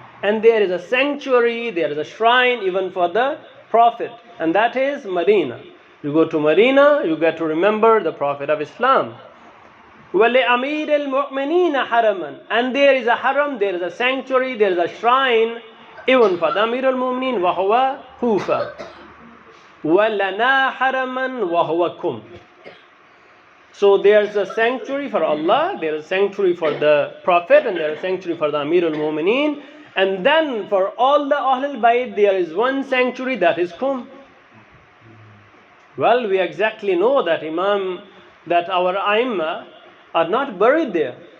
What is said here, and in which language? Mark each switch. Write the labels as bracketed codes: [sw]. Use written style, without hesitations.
[en] And there is a sanctuary, there is a shrine even for the Prophet, and that is Medina. You go to Medina, you get to remember the Prophet of Islam. [ar] وَلِأَمِيرِ الْمُؤْمِنِينَ حَرَمًا. [en] And there is a haram, there is a sanctuary, there is a shrine even for the Amir al-Mu'minin, وَهُوَ Kufa. [ar] وَلَنَا حَرَمًا وَهُوَ Kum. [en] So there's a sanctuary for Allah, there is a sanctuary for the Prophet, and there is a sanctuary for the Amir al-Mu'minin. And then for all the Ahlul Bayt, there is one sanctuary, that is Kum. Well, we exactly know that that our Aimma are not buried there.